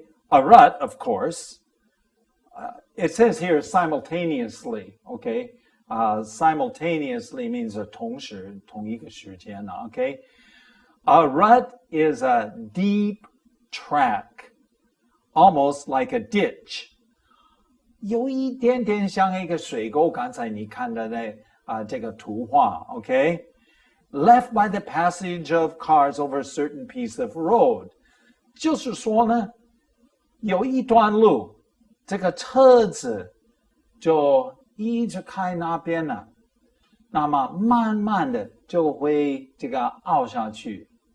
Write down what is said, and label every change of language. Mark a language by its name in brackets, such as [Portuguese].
[English] A rut, of course, it says here simultaneously, okay? Simultaneously means [Chinese] 同时, 同一个时间, [English] okay? A rut is a deep track, almost like a ditch. [Chinese] 有一点点像一个水沟，刚才你看的这个图画, okay? [English] Left by the passage of cars over a certain piece of road. [Chinese] 就是说呢，有一段路，这个车子就一直开那边呢，那么慢慢的就会这个凹下去